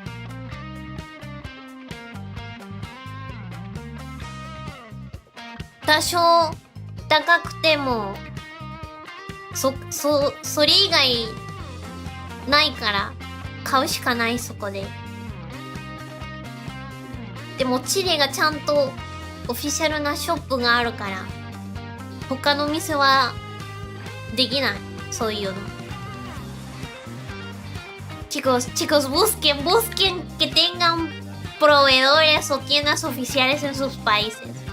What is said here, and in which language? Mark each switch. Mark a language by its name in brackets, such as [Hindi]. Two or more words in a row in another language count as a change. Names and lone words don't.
[Japanese] 多少高くてもそれ以外ないから買うしかないそこででもチリがちゃんとオフィシャルなショップがあるから他の店はできないそういうの [Spanish] chicos busquen que tengan proveedores o tiendas oficiales en sus países